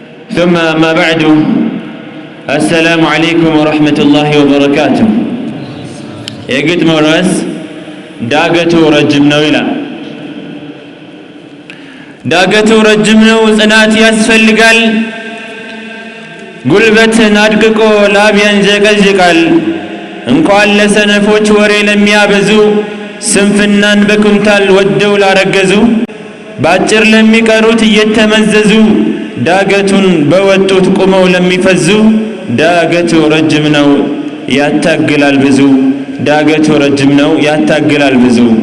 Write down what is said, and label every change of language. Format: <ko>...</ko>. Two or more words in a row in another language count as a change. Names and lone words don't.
<ar>ثم أما بعد، السلام عليكم ورحمة الله وبركاته.</ar> <am>የግጥሙ ርዕስ ዳገቱ ረጅም ነው ይላል። ዳገቱ ረጅም ነው፣ ጽናት ያስፈልጋል። ጉልበትን አድቅቆ ላብ ያንዠቀዥቃል። እንኳን ለሰነፎች ወሬ ለሚያበዙ፣ ስንፍናን በኩንታል ወደው ላረገዙ፣ ባጭር ለሚቀሩት እየተመዘዙ፣ ዳገቱን በወጡት ቁመው ለሚፈዙ፣ ዳገቱ ረጅም ነው ያታግላል ብዙ፣ ዳገቱ ረጅም ነው ያታግላል ብዙ።</am>